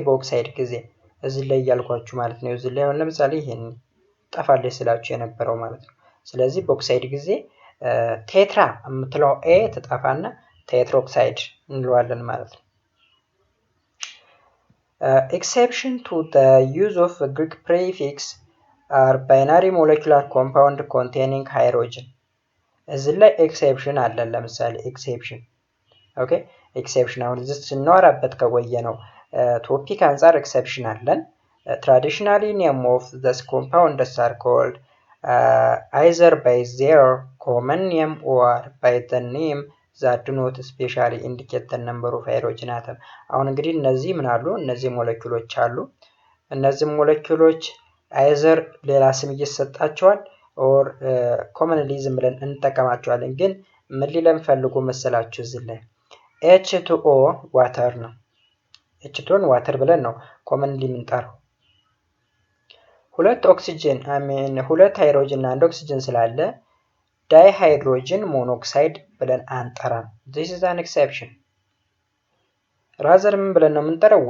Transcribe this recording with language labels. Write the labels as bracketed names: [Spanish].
[Amharic] በኦክሳይድ ጊዜ። እዚህ ላይ ያልኳችሁ ማለት ነው። እዚህ ላይ አሁን ለምሳሌ ይሄን ጠፋለች ስላችሁ የነበረው ማለት ነው። ስለዚህ በኦክሳይድ ጊዜ ቴትራ የምትለው ትጠፋና ቴትሮክሳይድ እንለዋለን ማለት ነው። [English] exception to the use of a Greek prefix are binary molecular compound containing hydrogen. [Amharic] እዚህ ላይ ኤክሴፕሽን አለን። ለምሳሌ ኤክሴፕሽን ኦኬ ኤክሴፕሽን አሁን እዚህ ስናወራበት ከቆየ ነው ቶፒክ አንፃር ኤክሴፕሽን አለን። [English] traditionally name of this compounds are called either by their common name or by the name that do not specially indicate the number of hydrogen atom. [Amharic] አሁን እንግዲህ እነዚህ ምን አሉ? እነዚህ ሞለኪውሎች አሉ እነዚህ ሞለኪውሎች አይዘር ሌላ ስም እየተሰጣቸዋል ኦር ኮመንሊ ዝም ብለን እንጠቀማቸዋለን። ግን ምን ሊለን ፈልጎ መሰላችሁ እዚህ ላይ H2O ዋተር ነው። H2O ዋተር ብለን ነው ኮመንሊ የምንጠራው። ሁለት ሃይድሮጅን እና አንድ ኦክሲጅን ስላለ ዳይሃይድሮጅን ሞኖክሳይድ ብለን አንጠራም። [English] this is an exception rather [Amharic] ምን ብለን ነው የምንጠራው?